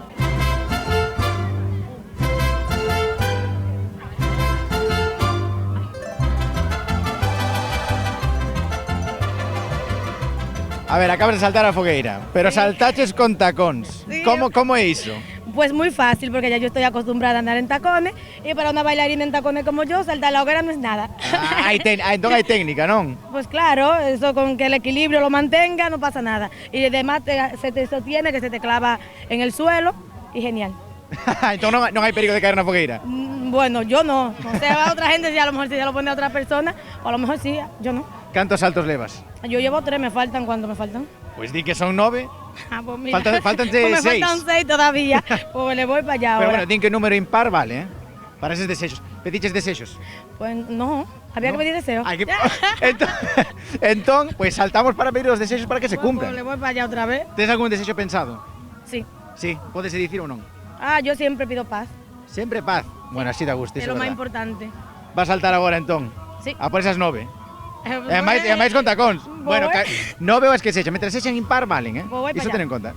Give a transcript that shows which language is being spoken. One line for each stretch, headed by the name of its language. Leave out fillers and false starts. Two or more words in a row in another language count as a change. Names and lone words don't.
Galician: A ver, acabas de saltar a fogueira, pero saltaches con tacóns.
Spanish: Sí.
Galician: Como é iso?
Spanish: Pues muy fácil, porque ya yo estoy acostumbrada a andar en tacones, y para una bailarina en tacones como yo, saltar la hoguera no es nada.
Galician: Entón hai técnica, non?
Spanish: Pues claro, eso con que el equilibrio lo mantenga, no pasa nada. Y además se te sostiene, que se te clava en el suelo, y genial.
Galician: Entón non hai perigo de caer na fogueira?
Spanish: Bueno, yo no. O sea, va otra gente, a lo mejor si ya lo pone a otra persona, o a lo mejor sí, yo no.
Galician: Cantos saltos levas?
Spanish: Yo llevo 3, me faltan, ¿cuánto me faltan?
Galician: Pues di que son 9.
Spanish: Pues mira, faltan 6. Pues me faltan 6 todavía, pues le voy para allá ahora.
Galician: Pero bueno, din que número impar vale, para eses desexos. Pediches desexos?
Spanish: Pues no, había que pedir deseos.
Galician: Entón, pues saltamos para pedir os desexos para que se cumplan.
Spanish: Pues le voy para allá otra vez.
Galician: Tens algún desexo pensado?
Spanish: Sí.
Galician: Sí, podes dicir ou non?
Spanish: Yo siempre pido paz.
Galician: Sempre paz? Bueno, así da gusto, É iso é lo máis
Spanish: verdad.
Galician: importante. Vas a saltar agora entón?
Spanish: Sí.
Galician: A por esas 9. E máis con tacóns. Bueno, 9 ou as que sexan, mentre sexan impar valen, Iso ten en conta.